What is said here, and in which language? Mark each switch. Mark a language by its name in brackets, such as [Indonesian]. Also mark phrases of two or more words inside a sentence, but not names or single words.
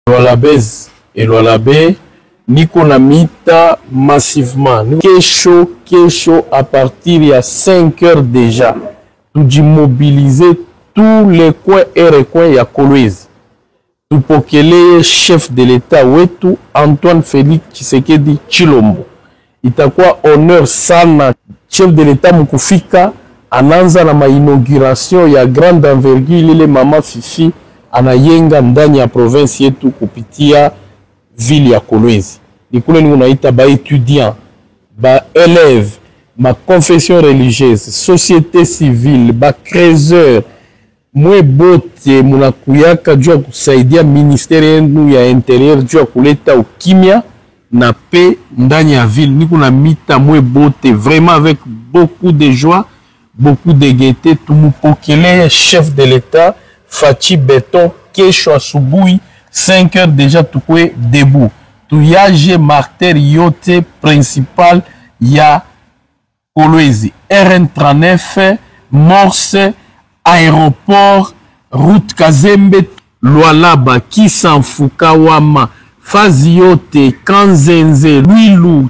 [Swahili] Lualabez et Lualabé, niko na mita massivement. [French] Kesho à partir de 5 heures déjà, tout mobiliser tous les coins et recoins ya Kolwezi. [Swahili] Tupokele [French] chef de l'État [Swahili] wetu Antoine Félix Tshisekedi Tshilombo. Itakuwa honneur sana [French] chef de l'État [Swahili] mukufika ananza na mainauguration ya [French] grande envergure [Swahili] ile mama Fifi anayenga ndani ya province yetu kupitia ville ya Kolwezi. Nikule ni unaita ba étudiant, ba élève, ma [French] confession religieuse, société civile, [Swahili] ba créateur mwe bote munakuyaka juu ya kusaidia ministeri yenu ya interieur juu ya kuleta ukimya na paix ndani ya ville. Niko na mita mwe bote [French] vraiment avec beaucoup de joie, beaucoup de gaieté. [Swahili] Tumupokele [French] chef de l'État [Swahili] Fachi Beton kesho asubuhi [French] 5 heures déjà [Swahili] tukwe debout. Tuyaje martyr yote principal ya Kolwezi RN39 Morse aéroport route Kazembe Lualaba Kisanfuka Wama fazi yote Kanzenze Lwilu